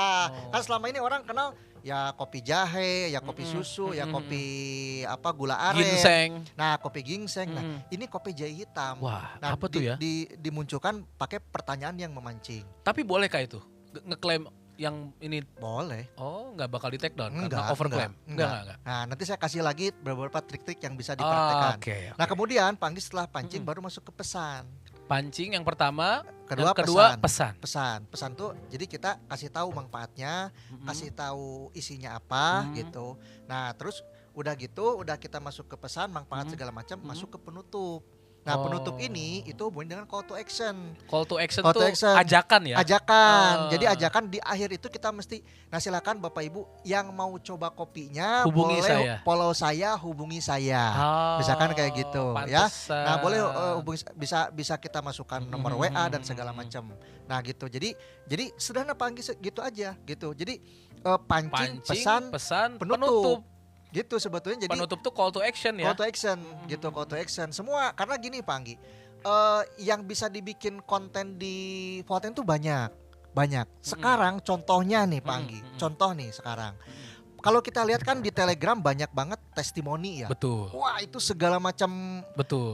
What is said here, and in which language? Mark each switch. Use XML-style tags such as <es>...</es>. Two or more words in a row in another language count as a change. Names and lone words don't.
<id>Kan selama ini orang kenal ya kopi jahe, ya kopi susu, ya kopi apa gula aren. Ginseng. Nah, kopi ginseng. Nah, ini kopi jahe hitam. Wah, Nah, apa tuh ya? dimunculkan pakai pertanyaan yang memancing. Tapi bolehkah itu ngeklaim yang ini? Boleh. Oh, nggak bakal di</id> <en>take down</en> <id>Enggak, karena overclaim. enggak. Nah, nanti saya kasih lagi beberapa trik-trik yang bisa Oh, dipraktekkan. oke. Nah, kemudian Panggi setelah pancing baru masuk ke pesan. Pancing yang pertama, Kedua, yang kedua pesan. Pesan tuh jadi kita kasih tahu manfaatnya, kasih tahu isinya apa gitu. Nah, terus udah gitu, udah kita masuk ke pesan, manfaat segala macam, masuk ke penutup. Nah, penutup ini itu hubungan dengan</id> <en>call to action. Call to action Call to</en> <id>tuh</id> <en>action.</en> <id>ajakan ya? Ajakan. Jadi ajakan di akhir itu kita mesti, nah silakan Bapak Ibu yang mau coba kopinya Hubungi boleh saya. follow saya, hubungi saya. Oh, Misalkan kayak gitu ya. pantesan. Nah, boleh hubungi, bisa kita masukkan nomor WA dan segala macam. Nah, gitu. Jadi sederhana Panggi gitu aja gitu. Jadi pancing, pesan, penutup. Gitu sebetulnya. Jadi Penutup tuh</id> <en>call to action</en> <id>ya?</id> <en>call to action gitu, call to action semua.</en> <id>Karena gini Panggi, yang bisa dibikin konten di Volten tuh banyak. Sekarang contohnya nih Panggi, contoh nih sekarang. Kalau kita lihat kan di Telegram banyak banget testimoni ya. Betul. Wah, itu segala macam Betul.</id>